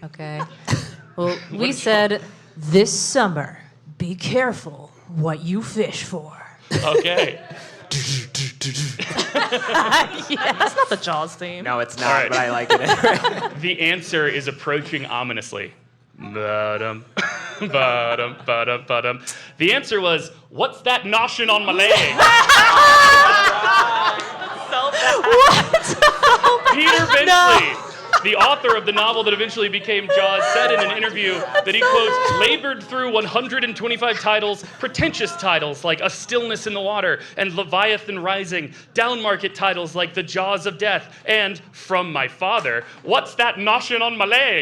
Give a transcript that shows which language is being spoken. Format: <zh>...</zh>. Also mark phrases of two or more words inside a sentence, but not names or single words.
<en>Okay. Well, we said this summer, be careful what you fish for. Okay. That's not the Jaws theme. No, it's not, All right. but I like it. The answer is approaching ominously. Ba-dum, ba-dum, ba-dum, ba-dum. The answer was, what's that noshing on my leg? Peter Benchley, the author of the novel that eventually became Jaws, said in an interview that he, quote, labored through 125 titles, pretentious titles like A Stillness in the Water and Leviathan Rising, downmarket titles like The Jaws of Death, and From My Father, What's That Noshing on My Leg?</en>